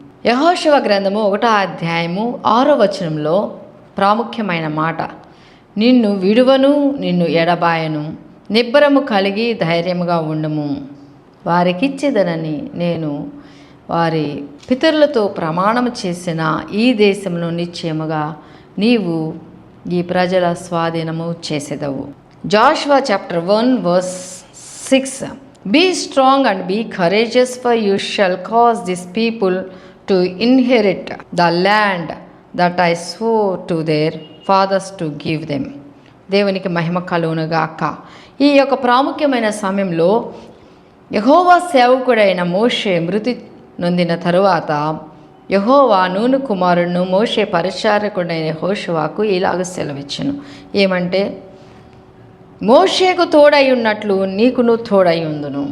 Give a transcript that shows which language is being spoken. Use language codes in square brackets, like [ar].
[te] యెహోషువ గ్రంథము 1వ అధ్యాయము 6వ వచనంలో ప్రాముఖ్యమైన మాట, నిన్ను విడువను, నిన్ను ఎడబాయను, నిబ్బరము కలిగి ధైర్యముగా ఉండుము, వారికిచ్చేదనని నేను వారి పితరులతో ప్రమాణము చేసిన ఈ దేశమును నిశ్చయముగా నీవు ఈ ప్రజల స్వాధీనము చేసేదవు. [en] Joshua chapter 1:6 Be strong and be courageous, for you shall cause this people to inherit the land that I swore to their fathers to give them. [te] దేవునికి మహిమ కలుగునుగాక. ఈ యొక్క ప్రాముఖ్యమైన సమయంలో యెహోవా సేవకుడైన మోషే మృతి నొందిన తరువాత యెహోవా నూను కుమారుడును మోషే పరిచారకుడైన యెహోషువకు ఇలాగ సెలవిచ్చెను. ఏమంటే, మోషేకు తోడై ఉన్నట్లు నీకును తోడై ఉందును.